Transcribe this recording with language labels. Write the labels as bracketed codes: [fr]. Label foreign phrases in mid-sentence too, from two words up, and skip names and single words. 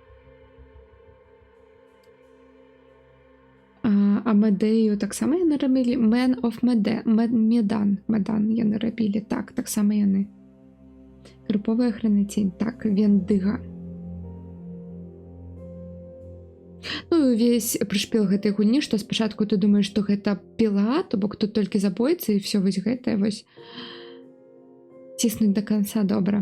[be] А Медею таксама яны рабілі? Man of Medan яны рабілі. Так, таксама яны. Груповая хранацень. Так, Вендыга. Ну, увесь прышпіл гэтай гульні, што спачатку ты думаеш, што гэта піла, то бок тут толькі забойцы, і ўсё вось гэтае вось ціснуць [ru] до конца [be] добра.